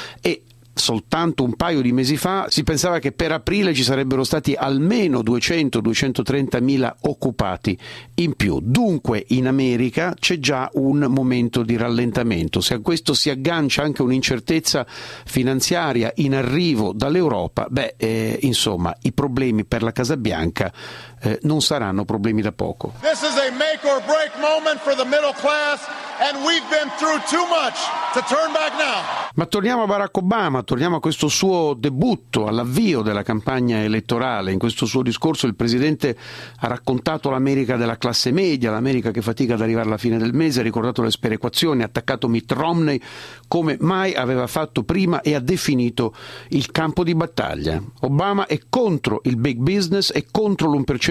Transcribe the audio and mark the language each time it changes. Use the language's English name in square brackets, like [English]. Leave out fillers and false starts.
[Italian] E soltanto un paio di mesi fa si pensava che per aprile ci sarebbero stati almeno 200-230.000 occupati in più. Dunque in America c'è già un momento di rallentamento. Se a questo si aggancia anche un'incertezza finanziaria in arrivo dall'Europa, insomma, i problemi per la Casa Bianca non saranno problemi da poco. [English] This is a make or break moment for the middle class, and we've been through too much to turn back now. [Italian] Ma torniamo a Barack Obama, torniamo a questo suo debutto, all'avvio della campagna elettorale. In questo suo discorso il presidente ha raccontato l'America della classe media, l'America che fatica ad arrivare alla fine del mese, ha ricordato le sperequazioni, ha attaccato Mitt Romney come mai aveva fatto prima e ha definito il campo di battaglia. Obama è contro il big business e contro l'1%